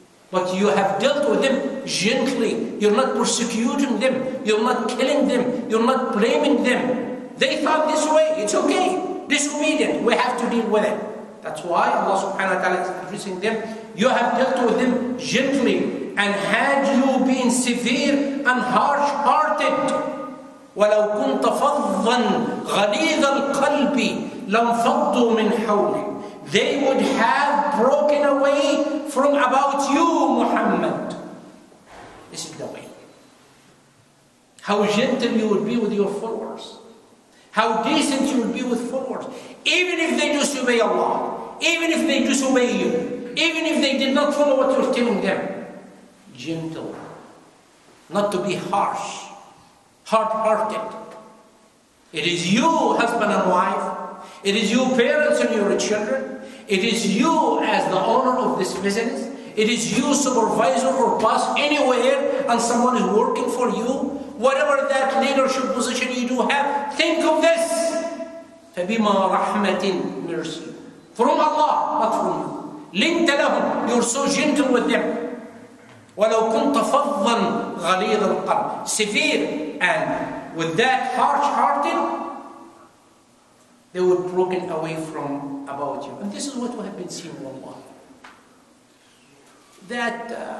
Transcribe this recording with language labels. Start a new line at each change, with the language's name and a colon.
English: But you have dealt with them gently. You're not persecuting them. You're not killing them. You're not blaming them. They thought this way. It's okay. Disobedient. We have to deal with it. That's why Allah subhanahu wa ta'ala is addressing them. You have dealt with them gently. And had you been severe and harsh-hearted,
Arabic: وَلَوْ كُنْتَ فَضًّا غَلِيظَ الْقَلْبِ لَانْفَضُّوا مِنْ حَوْلِكَ.
English: They would have broken away from about you, Muhammad. This is the way. How gentle you would be with your followers. How decent you would be with followers. Even if they disobey Allah. Even if they disobey you. Even if they did not follow what you're telling them. Gentle. Not to be harsh. Hard-hearted. It is you, husband and wife. It is you, parents, and your children. It is you as the owner of this business. It is you, supervisor or boss anywhere, and someone is working for you. Whatever that leadership position you do have, think of this.
Arabic: فَبِمَا رَحْمَةٍ mercy.
English: From Allah, not from you.
Arabic: لِنْتَ لَهُمْ.
English: You're so gentle with them.
Arabic: وَلَوْ كُنْتَ فَضًّا غَلِيظَ الْقَلْبِ.
English: Severe, and with that harsh-hearted, they were broken away from about you. And this is what we have been seeing, wallah. That